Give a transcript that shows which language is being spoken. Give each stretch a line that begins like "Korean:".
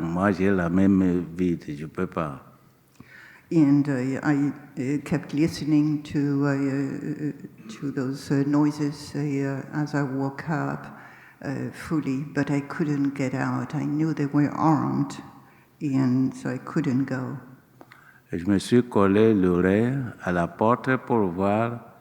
French: Moi, j'ai la même vie, je ne peux pas.
English: And I kept listening to those noises as I woke up fully, but I couldn't get out. I knew they were armed, and so I couldn't go.
French: Et je me suis collé l'oreille à la porte pour voir.